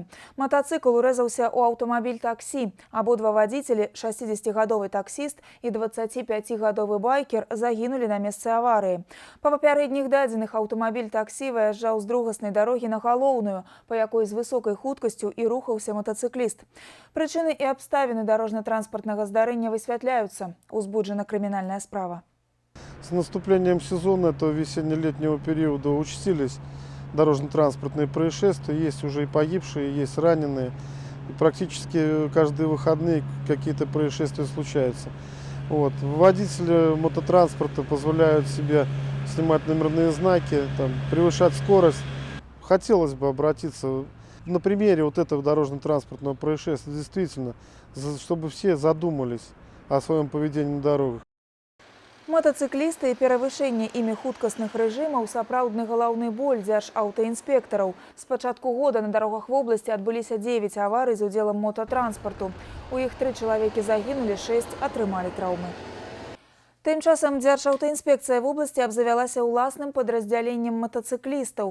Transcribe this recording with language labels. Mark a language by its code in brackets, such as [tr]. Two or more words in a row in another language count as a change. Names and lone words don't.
[be] Матацыкл урэзаўся ў аўтамабіль таксі. Абодва вадзіцелі, 60-гадовы таксіст і 25-гадовы байкер, загінулі на месцы аварыі. Па папярэдніх дадзеных, аўтамабіль таксі выязджаў з другаснай дарогі на галоўную, па якой з высокай хуткасцю і рухаўся матацыкліст. Прычыны і абставіны дарожна-транспартнага здарэння высвятляюцца. Узбуджана крымінальная справа. [ru] С наступлением сезона, этого весенне-летнего периода, участились дорожно-транспортные происшествия. Есть уже и погибшие, есть раненые. И практически каждые выходные какие-то происшествия случаются. Вот. Водители мототранспорта позволяют себе снимать номерные знаки, превышать скорость. Хотелось бы обратиться на примере вот этого дорожно-транспортного происшествия, действительно, чтобы все задумались о своем поведении на дорогах. [be] Мотацыклісты і перавышэнне імі хуткасных рэжымаў сапраўдны галаўны боль дзяржаўтаінспектараў. З пачатку года на дарогах вобласці адбыліся 9 аварый з удзелам мотатранспарту. У іх 3 чалавекі загінулі, 6 атрымалі траўмы. Тым часам дзяржаўтаінспекцыя вобласці абзавялася ўласным падраздзяленнем матацыклістаў.